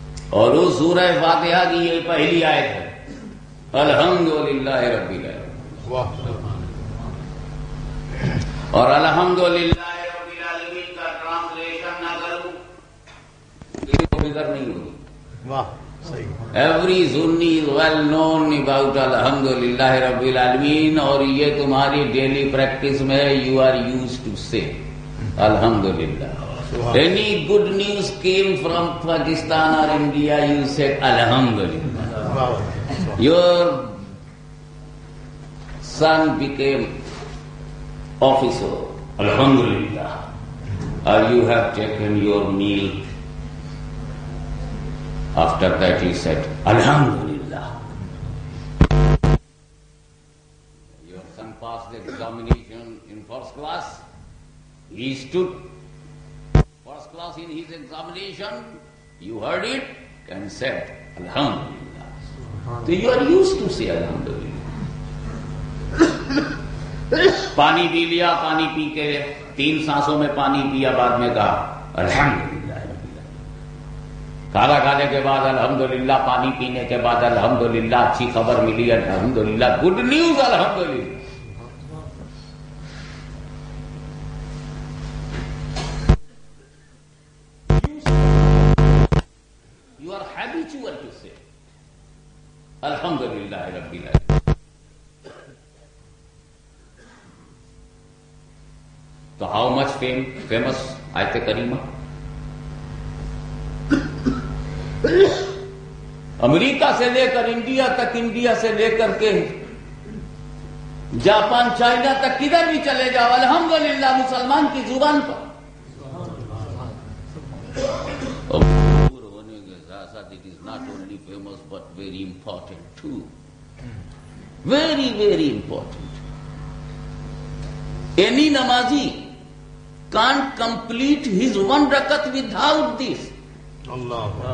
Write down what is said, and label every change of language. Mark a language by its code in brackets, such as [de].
[ur] اور اس سورہ فاتحہ کی یہ پہلی آیت ہے الحمدللہ رب العالمین. اور الحمدللہ رب العالمین کا ٹرانسلیشن نہ کروں تو فکر نہیں ہوگی. [en] Every Sunni is well known about Alhamdulillah Rabbil Alameen. [ur] اور یہ تمہاری ڈیلی پریکٹس میں [en] you are used to say Alhamdulillah. Any good news came from Pakistan or India, you said Alhamdulillah. Your son became officer, Alhamdulillah. Or you have taken your meal. After that he said, Alhamdulillah. Your son passed the examination in first class. He stood first class in his examination. You heard it and said, Alhamdulillah. So you are used to say Alhamdulillah. [ur] پانی پی لیا, پانی پی کے 3 سانسوں میں پانی پیا, بعد میں کہا الحمدللہ. کھانا کھانے کے بعد الحمدللہ، پانی پینے کے بعد الحمدللہ، اچھی خبر ملی الحمدللہ، [en] good news [ur] الحمدللہ. [en] You are habitual to say alhamdulillah rabbil alamin. So how much famous ayat karima? [ur] امریکہ سے لے کر انڈیا تک، انڈیا سے لے کر کے جاپان، چائنا تک، کدھر بھی چلے جاؤ الحمدللہ مسلمان کی زبان پر. ہونے کے ساتھ ساتھ [en] It is not only famous but very important too. Very very important. Any نمازی can't complete his one rakat without this. Allah.